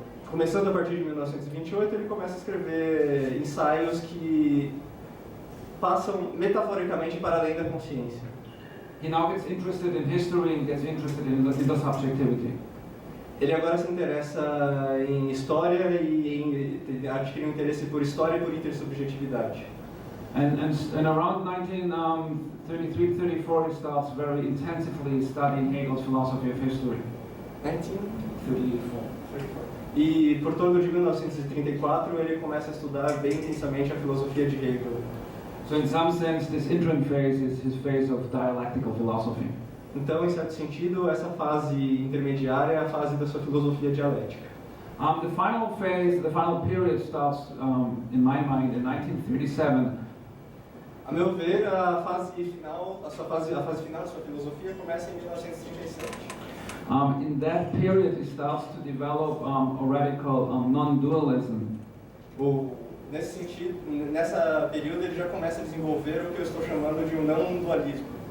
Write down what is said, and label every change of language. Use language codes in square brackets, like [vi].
[pt] Começando a partir de 1928, ele começa a escrever ensaios que passam metaforicamente para além da consciência. [en] He now gets interested in history and gets interested in the subjectivity. [pt] Ele agora se interessa em história e adquire um interesse por história e por intersubjetividade. [en] And around 1933-34, he starts very intensively studying Hegel's philosophy of history. 1934. [pt] E por torno de 1934 ele começa a estudar bem intensamente a filosofia de Hegel. [en] So in some sense, this interim phase is his phase of dialectical philosophy. [pt] Então, em certo sentido, essa fase intermediária é a fase da sua filosofia dialética. [en] The final phase, the final period starts, in my mind, in 1937. [pt] A meu ver, a fase final da sua filosofia começa em 1937. [en] In that period, he starts to develop a radical non-dualism. [pt] Nesse sentido, nessa período, ele já começa a desenvolver o que eu estou chamando de um não-dualismo.